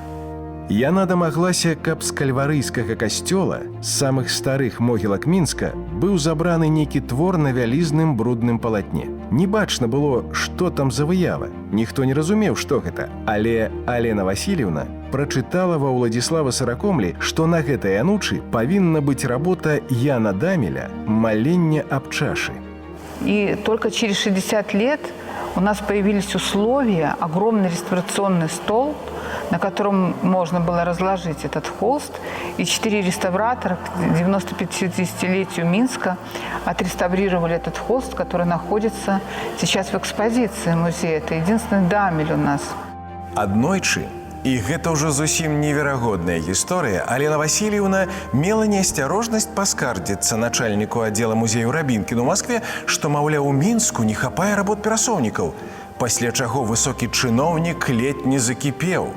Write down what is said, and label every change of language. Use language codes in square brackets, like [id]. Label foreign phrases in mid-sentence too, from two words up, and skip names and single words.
[be] Яна дамаглася, каб з кальварыйскага касцёла, з самых старых могілак Мінска, быў забраны нейкі твор на вялізным брудным палатне. Не бачна было, што там за выява. Ніхто не разумеў, што гэта. Але Алена Васильевна прачытала ва Уладзіслава Саракомлі, што на гэтай анучы павінна быць работа Яна Дамеля «Маленне аб чашы». [ru] И только через 60 лет у нас появились условия, огромный реставрационный стол, на котором можно было разложить этот холст. И 4 реставратора к 95-летию Минска отреставрировали этот холст, который находится сейчас в экспозиции музея. Это единственный Дамель у нас. [be] Аднойчы, і гэта ўжо зусім неверагодная гісторыя, Алена Васильевна мела неасцярожнасць паскардзіцца начальніку аддзела музею Рабінкіну ў Маскве, што, маўляў, у Мінску не хапае работ перасоўнікаў. Пасля чаго высокі чыноўнік ледь не закіпеў.